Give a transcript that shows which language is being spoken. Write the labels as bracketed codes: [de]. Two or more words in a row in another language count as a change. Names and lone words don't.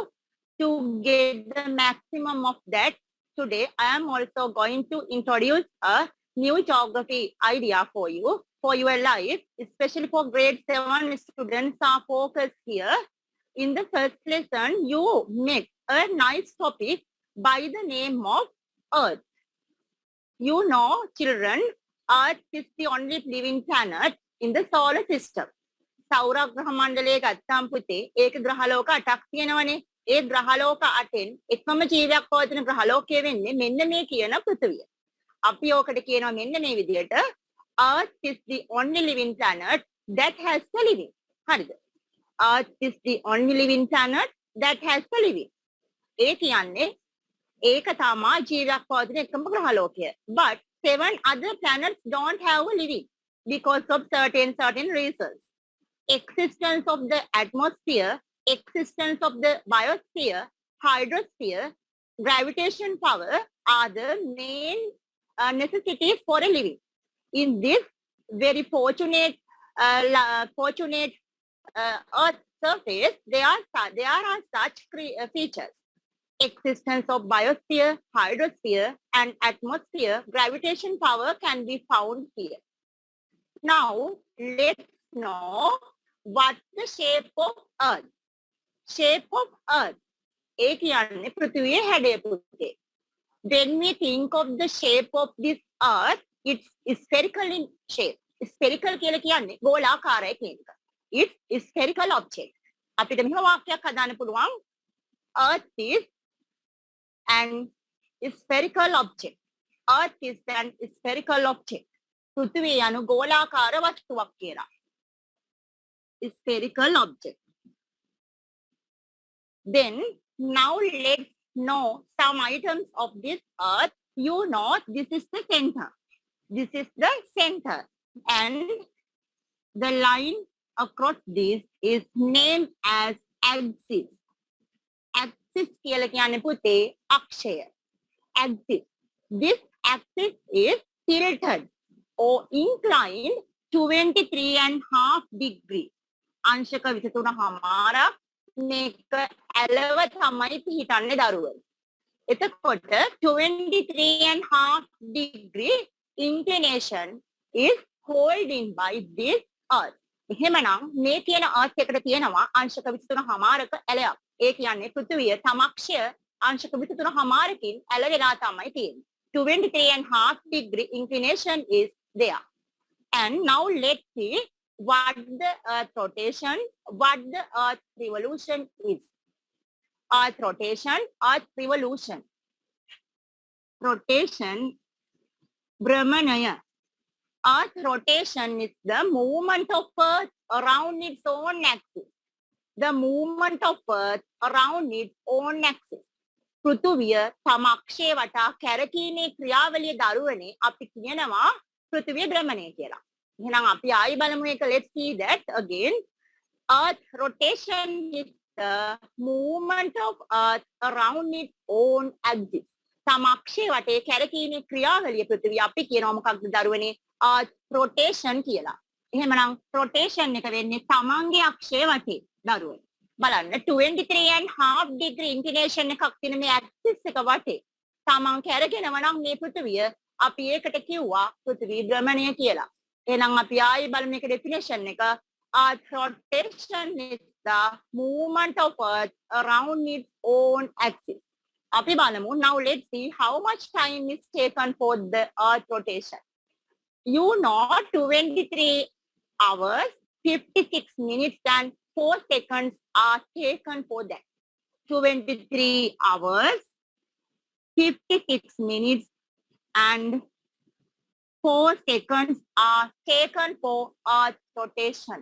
[en] To get the maximum of that, today I am also going to introduce a new geography idea for you, for your life, especially for grade 7 students are focused here. In the first lesson, you met a nice topic by the name of Earth. You know, children, Earth is the only living planet in the solar system. [si] සෞරග්‍රහ මණ්ඩලයේ ගත්තාම පුතේ ඒක ග්‍රහලෝක 8ක් තියෙනවනේ. ඒ ග්‍රහලෝක 8න් එකම ජීවියක් පවතින ග්‍රහලෝකය වෙන්නේ මෙන්න මේ කියන පෘථිවිය. අපි ඕකට කියනවා මෙන්න මේ විදිහට [en] Earth is the only living planet that has a living. හරිද? Earth is the only living planet that has a living. [si] ඒ කියන්නේ ඒක තමයි ජීවියක් පවතින එකම ග්‍රහලෝකය. [en] But 7 other planets don't have a living because of certain reasons. Existence of the atmosphere, existence of the biosphere, hydrosphere, gravitation power are the main necessities for a living. In this very fortunate Earth surface, there are such features. Existence of biosphere, hydrosphere, and atmosphere, gravitation power can be found here. Now, let's know what's the shape of Earth. Shape of Earth. [si] ඒ කියන්නේ පෘථිවියේ හැඩය පුතේ. [en] When we think of the shape of this Earth, it's spherical in shape. [si] Spherical කියලා කියන්නේ ගෝලාකාරයි කියන එක. [en] It's spherical object. [si] අපිට මෙහෙම වාක්‍යයක් හදාන්න පුළුවන්. [en] Earth is an spherical object. Earth is an spherical object. [si] පෘථිවිය යනු ගෝලාකාර වස්තුවක් කියලා. [en] Spherical object. Then now let's know some items of this Earth. You know this is the center. This is the center. And the line across this is named as axis. [si] Axis කියලා කියන්නේ පුතේ අක්ෂය. [en] Axis. This axis is tilted or inclined 23.5 degrees. [si] අංශක 23.5 මේක ඇලව තමයි පිහිටන්නේ දරුවෝ. [en] එතකොට 23.5 degree inclination is holding by this Earth. [si] එහෙමනම් මේ තියෙන Earth එකට තියෙනවා අංශක 23.5ක ඇලයක්. ඒ කියන්නේ පෘථිවිය තමක්ෂය අංශක 23.5කින් ඇල වෙලා තමයි තියෙන්නේ. [en] 23.5 degree inclination is there. And now let's see what the Earth rotation, what the Earth revolution is. Earth rotation, Earth revolution. Rotation, Brahmanaya. Earth rotation is the movement of Earth around its own axis. The movement of Earth around its own axis. [si] පෘථුවිය තමක්ෂය වටා කැරකීමේ ක්‍රියාවලිය දරුවනේ අපි කියනවා පෘථිවිය භ්‍රමණය කියලා. එහෙනම් අපි ආයි බලමු එක. [en] Let's see that again. Earth rotation is the movement of Earth around its own axis. [si] තමක්ෂය වටේ කැරකීමේ ක්‍රියාවලිය පෘථිවිය අපි කියනවා මොකක්ද දරුවනේ? [en] Earth rotation [si] කියලා. එහෙමනම් rotation එක වෙන්නේ තමන්ගේ අක්ෂය වටේ දරුවනේ. බලන්න 23.5 [en] degree inclination [si] එකක් තියෙන මේ axis එක වටේ තමන් කැරගෙනවා නම් මේ පෘථිවිය අපි ඒකට කිව්වා පෘථිවි භ්‍රමණය කියලා. එහෙනම් අපි ආයෙ බලමු මේක definition එක. [en] Earth rotation is the movement of Earth around its own axis. [si] අපි බලමු. [en] Now let's see how much time is taken for the Earth rotation. You know 23 hours, 56 minutes and 4 seconds are taken for that. 23 hours, 56 minutes and 4 seconds are taken for Earth rotation.